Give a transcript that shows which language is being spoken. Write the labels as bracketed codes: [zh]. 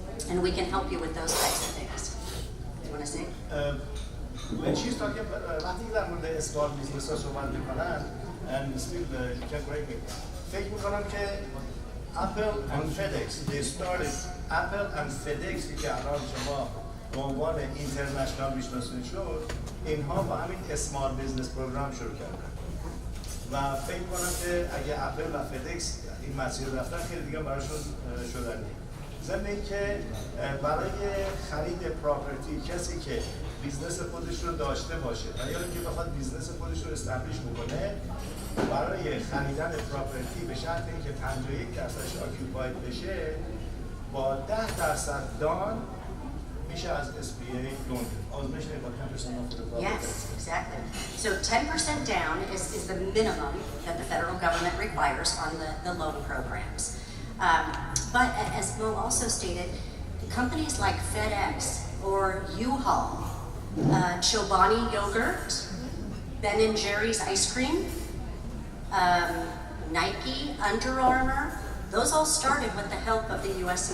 [en] And we can help you with those types of things. Do you want to say? When she's talking about, [fa] وقتی در مورد small business ها صحبت میکنن, [en] and still you can correct me, [fa] فکر میکنم که [en] Apple and FedEx, they started, [fa] Apple and FedEx که الان شما به عنوان اینترنشنال میشناسید شد, اینها با همین اسمال بیزنس پروگرام شروع کردن و فکر کنم که اگه اپل و فدکس این مسیر رفتن خیلی دیگه براشون شدنی. ضمن اینکه برای خرید پراپرتی کسی که بیزنس خودش رو داشته باشه و یا اینکه بخواد بیزنس خودش رو استبلیش بکنه، برای خریدن پراپرتی به شرط اینکه 51% آکیوپاید بشه با 10% دان میشه از SBA loan. [en] I was mentioning about 10% off the property. Yes, exactly. So 10% down is the minimum that the federal government requires on the loan programs. But as Mo also stated, companies like FedEx or U-Haul, Chobani Yogurt, Ben & Jerry's ice cream, Nike, Under Armour, those all started with the help of the U.S.